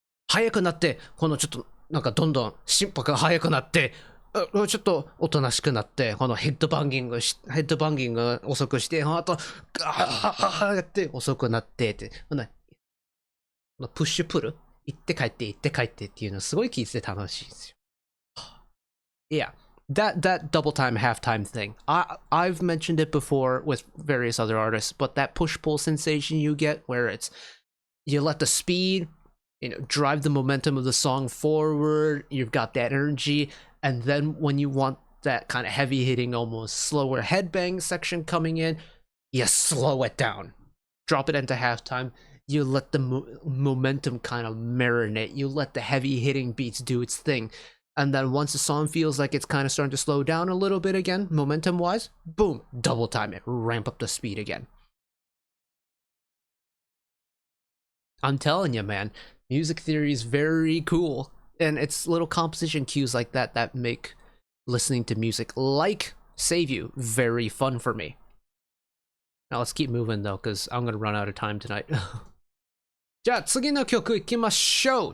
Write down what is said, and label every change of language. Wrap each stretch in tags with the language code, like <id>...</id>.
<ja>速くなって、このちょっと、なんかどんどん心拍が速くなって、ちょっとおとなしくなって、このヘッドバンギング遅くして、あと、ガーやって遅くなってって、プッシュプル行って帰ってっていうのすごい聞いてて楽しいですよ。</ja> <en>Yeah, that double time halftime thing. I've mentioned it before with various other artists, but that push-pull sensation you get where you let the speed, drive the momentum of the song forward, you've got that energy, and then when you want that kind of heavy-hitting, almost slower headbang section coming in, you slow it down. Drop it into halftime. You let the momentum kind of marinate. You let the heavy-hitting beats do its thing. And then once the song feels like it's kind of starting to slow down a little bit again, momentum-wise, boom, double time it, ramp up the speed again. I'm telling you, man, music theory is very cool. And it's little composition cues like that make listening to music like Save You very fun for me. Now let's keep moving though, because I'm gonna run out of time tonight.</en> <ja>じゃあ次の曲いきましょう。</ja>